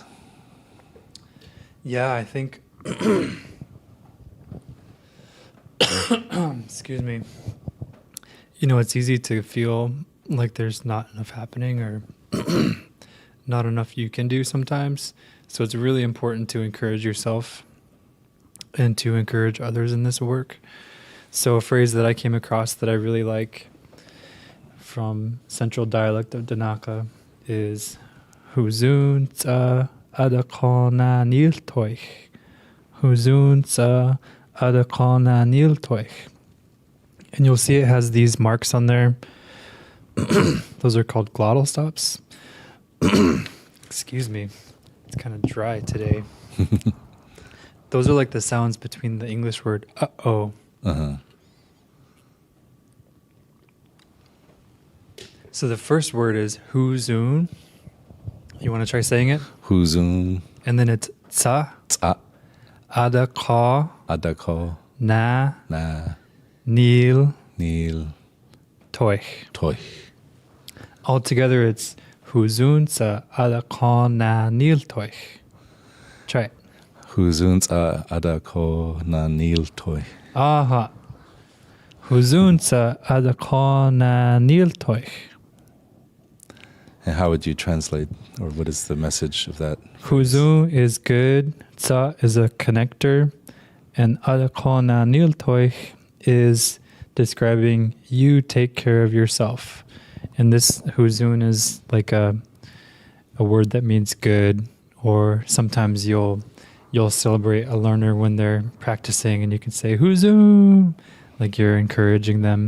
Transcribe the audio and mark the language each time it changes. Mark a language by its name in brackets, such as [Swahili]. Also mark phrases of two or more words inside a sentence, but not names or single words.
[English] Yeah, I think, excuse me, it's easy to feel like there's not enough happening or not enough you can do sometimes. So it's really important to encourage yourself and to encourage others in this work. So a phrase that I came across that I really like from Central Dialect of Denaakk'e is [Koyukon] Huzun tsa adakona niltoich. Huzun tsa adakona niltoich. [English] And you'll see it has these marks on there. Those are called glottal stops. Excuse me. It's kind of dry today. Those are like the sounds between the English word uh-oh. Uh-huh. So the first word is huzun. You want to try saying it? [Koyukon] Huzun. [English] And then it's tsa. [Koyukon] Tsa. Adaka. Adako. Na. Na. Nil. Nil. Toich. Toich. [English] Altogether, it's [Koyukon] huzun tsa adaka na nil toich. [English] Try it. [Koyukon] Huzun tsa adako na nil toich. Aha. Huzun tsa adaka na nil toich. [English] And how would you translate, or what is the message of that? Huzu is good, tsa is a connector, and [Koyukon] adakona niltoich [English] is describing you take care of yourself. And this huzun is like a word that means good, or sometimes you'll celebrate a learner when they're practicing and you can say huzun, like you're encouraging them.